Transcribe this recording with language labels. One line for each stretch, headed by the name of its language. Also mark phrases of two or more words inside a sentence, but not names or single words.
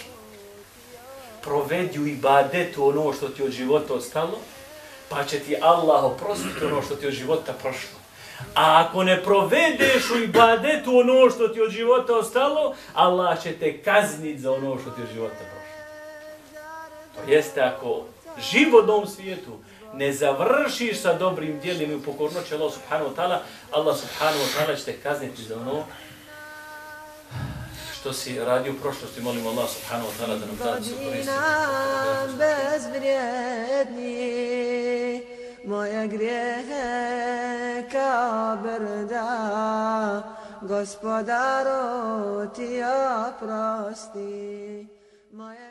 Bosnian: Provedi u ibadetu ono što ti od života ostalo, pa će ti Allah oprostiti ono što ti od života prošlo. A ako ne provedeš u ibadetu ono što ti od života ostalo, Allah će te kazniti za ono što ti od života prošlo. To jeste, ako život u ovom svijetu ne završiš sa dobrim djelima i u pokornoći Allah
Arabic: سبحانه وتعالى,
Bosnian: Allah
Arabic: سبحانه وتعالى
Bosnian: će te kazniti za ono što si radio u prošlosti. Molimo Allah
Arabic: سبحانه وتعالى
Bosnian: da nam da se koristi. Bezvrijedni, moje grijehe kao brda, Gospodaru ti oprosti.